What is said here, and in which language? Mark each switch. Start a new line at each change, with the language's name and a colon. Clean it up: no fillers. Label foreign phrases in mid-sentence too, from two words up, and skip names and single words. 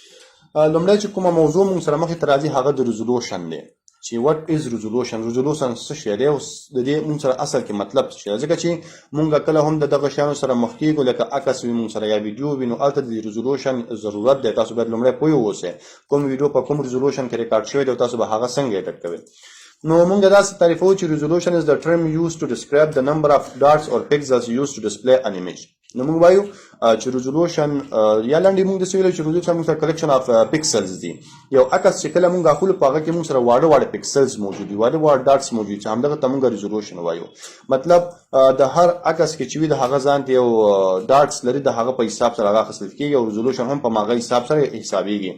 Pashto: لومړی چې کومه موضوع موږ سره مخې ته راځي هغه د ریزولوشن دی چې
English: what is resolution
Pashto: څه شی دی او د دې موږ سره اصل کې مطلب څه دی ځکه چې موږ کله هم د دغه شیانو سره مخ کېږو لکه عکس وي موږ سره یا ویډیو وي نو هلته د ریزولوشن ضرورت دی تاسو باید لومړی پوه اوسئ کوم ویډیو په کوم ریزولوشن کې ریکارډ شوی دی او تاسو به هغه څنګه ایډیټ کوئ. نو موږ داسې تعریفوو چې ریزولوشن
English: is the term used to describe the number of dots or pixels used to display an image.
Pashto: نو موږ وایو چې ریزولوشن یا لاندې موږ د څه ویلو چې ریزولوشن موږ سره
English: collection of pixels
Pashto: دي یو عکس چې کله موږ اخلو په هغه کې موږ سره واړه پکسلز موجود دي واړه ډاټس موجود چې همدغه ته موږ ریزولوشن وایو. مطلب د هر عکس کې چې وي د هغه ځان ته یو ډاټس لري د هغه په حساب سره هغه اخیستل کېږي او ریزولوشن هم په هغه حساب سره حسابېږي.